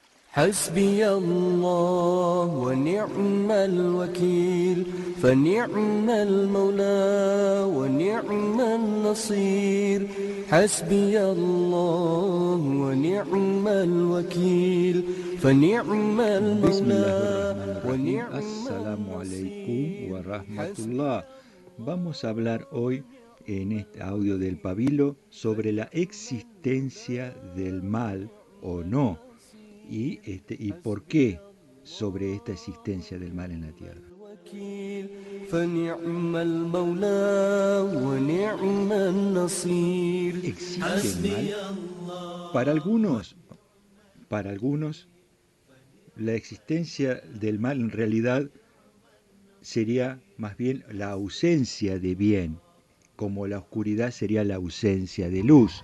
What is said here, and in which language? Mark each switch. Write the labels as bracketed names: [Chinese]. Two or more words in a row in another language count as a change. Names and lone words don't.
[Arabic] حسبي الله ونعم الوكيل فنعم المولى ونعم النصير حسبي الله ونعم الوكيل فنعم المولى بسم الله الرحمن الرحيم. ونعم السلام عليكم و النصير rahmatullah. [Spanish] Vamos a hablar hoy en este audio del Pabilo sobre la existencia del mal o no y por qué sobre esta existencia del mal en la tierra. [Arabic] الوكيل فنعم المولى ونعم النصير [Spanish] ¿Existe el mal? Para algunos, para algunos, la existencia del mal en realidad sería más bien la ausencia de bien, como la oscuridad sería la ausencia de luz.